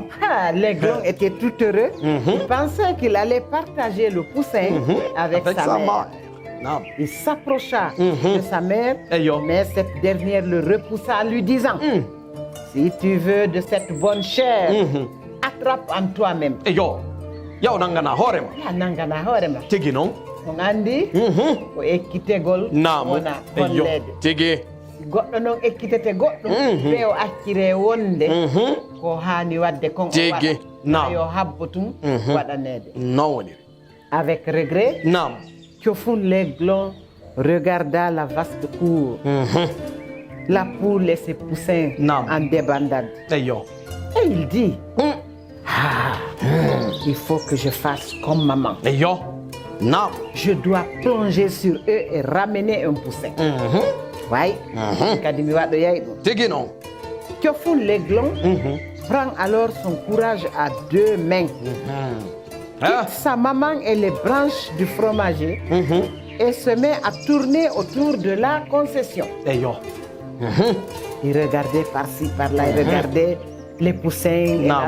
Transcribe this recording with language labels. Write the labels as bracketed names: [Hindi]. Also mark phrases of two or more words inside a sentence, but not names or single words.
[French] Ah, l'aiglon était tout heureux. Il pensait qu'il allait partager le poussin avec sa mère. Nam. Il s'approcha de sa mère, Eh yo. mais cette dernière le repoussa en lui disant si tu veux de cette bonne chair, attrape en toi-même. [Fula] Et yo. Yaw nangana horema. Ya nangana hoorema. Tigi non. On andi ko ekkitegol Nam. wona Et yo. hollede. Tigi. Goɗɗo noon ekkitete goɗɗo ɓe o accire wonde ko hani wadde kon o Tigi. waɗa. Nam. Yo habbo tum waɗanede. Non woni. [French] Avec regret, Nam. Thiofune l'aiglon regarda la vaste cour, la poule et ses poussins Nam. en débandade. Et yo. Et il dit, il faut que je fasse comme maman. Et yo. Nam. Je dois plonger sur eux et ramener un poussin. Oui, [Fula] kadi mi waɗo yey ɗum. Tigi non. [French] Thiofune l'aiglon prend alors son courage à deux mains, quitte sa maman et les branches du fromager et se met à tourner autour de la concession. Et yo. Il regardait par-ci, par-là, il regardait les poussins et la